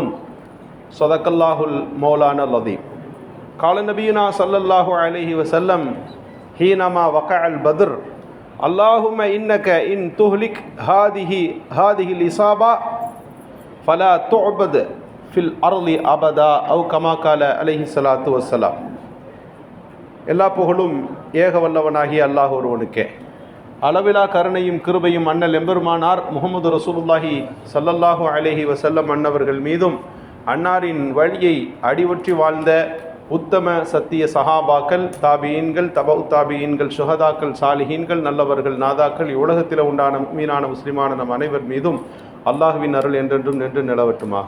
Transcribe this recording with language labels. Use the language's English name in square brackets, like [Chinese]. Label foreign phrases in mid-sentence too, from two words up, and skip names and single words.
[Arabic] صدق الله المولانا العظيم. قال نبينا صلى الله عليه وسلم حينما وقع البدر: اللهم إنك إن تهلك هذه الإصابة فلا تعبد في الأرض أبدا أو كما قال عليه الصلاة والسلام. [Tamil] எல்லா புகழும் ஏக வல்லவனாகிய அல்லாஹ் ஒருவனுக்கே. அளவிலா கருணையும் கிருபையும் அண்ணல் எம்பெருமானார் முஹம்மது [Arabic] رسول الله صلى الله عليه وسلم [Tamil] அன்னவர்கள் மீதும், அன்னாரின் வழியை அடிவற்றி வாழ்ந்த உத்தம சத்திய சஹாபாக்கள், தாபியீன்கள், தபவு தாபியீன்கள், சுஹதாக்கள், சாலிஹீன்கள், நல்லவர்கள், நாதாக்கள், இவ்வுலகத்தில் உண்டான மீனான முஸ்லிமான நம் அனைவர் மீதும் அல்லாஹுவின் அருள் என்றென்றும் நின்று நிலவட்டுமாக.